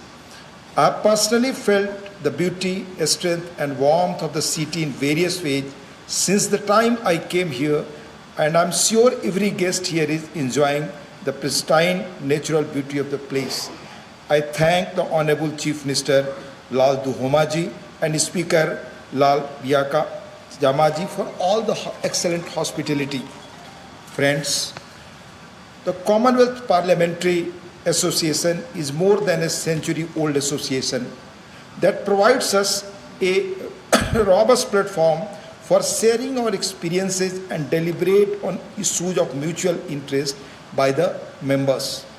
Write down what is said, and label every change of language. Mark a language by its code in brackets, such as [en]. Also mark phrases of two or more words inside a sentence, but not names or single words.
[en] I have personally felt the beauty, strength and warmth of the city in various ways since the time I came here, and I am sure every guest here is enjoying the pristine natural beauty of the place. I thank the Honorable Chief Minister Lal Duhoma Ji and Speaker Lal Viyak Jama Ji for all the excellent hospitality. Friends, the Commonwealth Parliamentary Association is more than a century-old association that provides us a robust platform for sharing our experiences and deliberate on issues of mutual interest by the members.